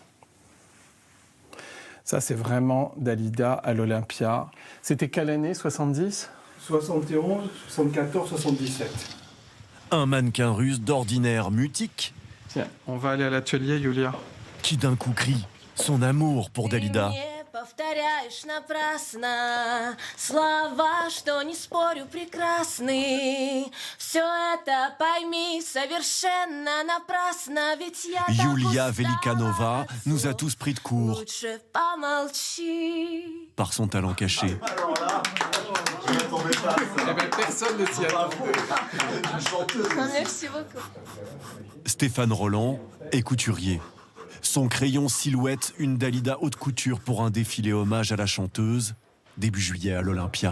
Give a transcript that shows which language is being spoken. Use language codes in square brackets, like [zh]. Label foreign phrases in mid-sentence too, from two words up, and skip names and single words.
[fr] Ça, c'est vraiment Dalida à l'Olympia. C'était quelle année, 70 71, 74, 77. Un mannequin russe d'ordinaire mutique. Tiens, on va aller à l'atelier, Yulia. Qui d'un coup crie son amour pour Dalida. [ru] Повторяешь напрасно слова, что не спорю, прекрасны. Все это пойми совершенно напрасно, ведь я [fr] Yulia Velikanova nous a tous pris de court [ru] лучше помолчи. [fr] par son talent caché. Personne ne s'y attendait. Merci beaucoup. Stéphane Roland est couturier. Son crayon silhouette une Dalida haute couture pour un défilé hommage à la chanteuse, début juillet à l'Olympia.